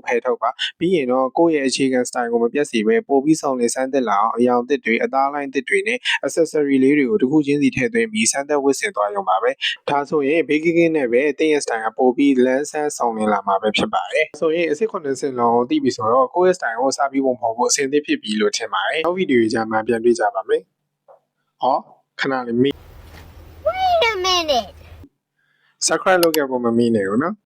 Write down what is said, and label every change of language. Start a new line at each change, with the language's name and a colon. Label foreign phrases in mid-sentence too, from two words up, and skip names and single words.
Burmese: ဖယ်ထုတ်ပါပြီးရင်တော့ကိုယ့်ရဲ့အခြေခံ style ကိုမပြတ်စေဘဲပိုပြီးဆောင်လည်စမ်းသစ်လာအောင်အယောင်သစ်တွေအသားလိုင်းသစ်တွေနဲ့ accessory လေးတွေကိုတစ်ခုချင်းစီထည့်သွင်းပြီးစမ်းသပ်ဝတ်ဆင်သွားရုံပါပဲဒါဆိုရင်ဘေးကင်းနဲ့ပဲတင်းရဲ့ style ကပိုပြီးလန်းဆန်းဆောင်လည်လာမှာပဲဖြစ်ပါတယ်ဆိုရင်အစစ်80လုံးသိပြီဆိုတော့ကိုယ့်ရဲ့ style ကိုစပြီးပုံဖော်ဖို့အဆင်သင့်ဖြစ်ပြီလို့ထင်ပါတယ်နောက်ဗီဒီယိုကြမှာပြန်တွေ့ကြပါမယ်ဟောခဏလေး
English: Wait a minute.
Burmese: subscribe လုပ်ခဲ့ဖို့မမေ့နဲ့ဘူးနော်